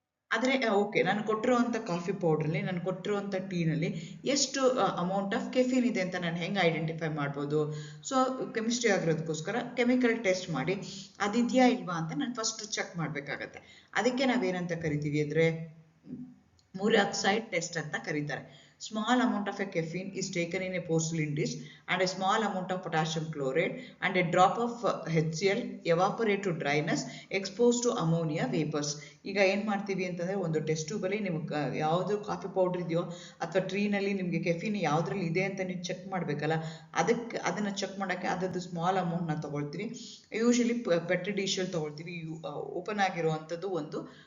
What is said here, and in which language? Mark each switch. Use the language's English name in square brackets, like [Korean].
[Kannada] ಆದರೆ ಓಕೆ, ನಾನು ಕೊಟ್ಟಿರುವಂಥ ಕಾಫಿ ಪೌಡ್ರಲ್ಲಿ, ನಾನು ಕೊಟ್ಟಿರುವಂಥ ಟೀನಲ್ಲಿ ಎಷ್ಟು ಅಮೌಂಟ್ ಆಫ್ ಕೆಫಿನ್ ಇದೆ ಅಂತ ನಾನು ಹೆಂಗೆ ಐಡೆಂಟಿಫೈ ಮಾಡ್ಬೋದು? ಸೊ ಕೆಮಿಸ್ಟ್ರಿ ಆಗಿರೋದಕ್ಕೋಸ್ಕರ ಕೆಮಿಕಲ್ ಟೆಸ್ಟ್ ಮಾಡಿ ಅದಿದೆಯಾ ಇಲ್ವಾ ಅಂತ ನಾನು ಫಸ್ಟ್ ಚೆಕ್ ಮಾಡಬೇಕಾಗತ್ತೆ. ಅದಕ್ಕೆ ನಾವೇನಂತ ಕರಿತೀವಿ ಅಂದರೆ ಮುರಾಕ್ಸೈಡ್ ಟೆಸ್ಟ್ ಅಂತ ಕರೀತಾರೆ. [English] Small amount of a caffeine is taken in a porcelain dish and a small amount of potassium chloride and a drop of HCl evaporate to dryness exposed to ammonia vapors. [Kannada] ಈಗ ಏನು ಮಾಡ್ತೀವಿ ಅಂತಂದರೆ, ಒಂದು test ಟ್ಯೂಬಲ್ಲಿ ನಿಮ್ಗೆ ಯಾವುದು coffee powder ಇದೆಯೋ ಅಥವಾ ಟ್ರೀನಲ್ಲಿ ನಿಮಗೆ ಕೆಫಿನ್ ಯಾವುದ್ರಲ್ಲಿ ಇದೆ ಅಂತ ನೀವು ಚೆಕ್ ಮಾಡಬೇಕಲ್ಲ, ಅದನ್ನು ಚೆಕ್ ಮಾಡೋಕ್ಕೆ ಅದರದ್ದು ಸ್ಮಾಲ್ ಅಮೌಂಟ್ನ ತೊಗೊಳ್ತೀವಿ. ಯೂಶಲಿ ಪೆಟ್ರಿ ಡಿಶಲ್ಲಿ ತೊಗೊಳ್ತೀವಿ, ಓಪನ್ ಆಗಿರುವಂಥದ್ದು ಒಂದು